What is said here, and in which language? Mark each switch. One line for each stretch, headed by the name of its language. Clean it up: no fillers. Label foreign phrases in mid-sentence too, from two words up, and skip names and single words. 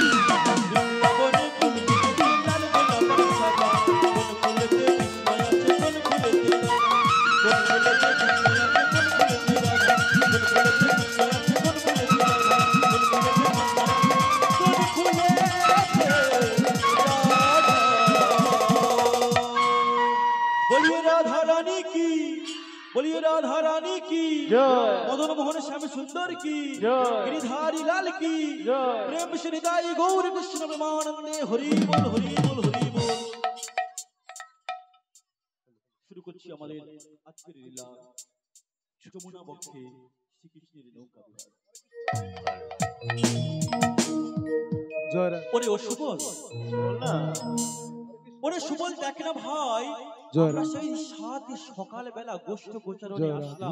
Bangla: বৃন্দাবনে ফুল ফুটেছে লাল গোলাপের সাদা, কোন ফুলেতে কৃষ্ণ আছে কোন ফুলেতে রাধা, কোন ফুলেতে কৃষ্ণ আছে কোন ফুলেতে রাধা, কোন ফুলেতে কৃষ্ণ আছে কোন ফুলেতে রাধা, কোন ফুলেতে কৃষ্ণ আছে কোন ফুলেতে রাধা।
Hindi: बोलिए राधा रानी की, बोलिए राधा रानी की जय, मदन मोहन श्याम सुंदर की जय, गिरिधारी लाल की जय। प्रेम से निताई गौर कृष्ण प्रेमानंदे हरि बोल हरि बोल हरि बोल।
Bangla: শুরু করছি আমাদের আজকের লীলা। যমুনা বক্ষে শ্রীকৃষ্ণের নৌকা বিহার। জয় রে। ওরে ও সুবল, না ওরে সুবল, দেখ না ভাই, আমরা সেই সাত সকাল বেলা গোষ্ঠ গোচরণে আসলাম।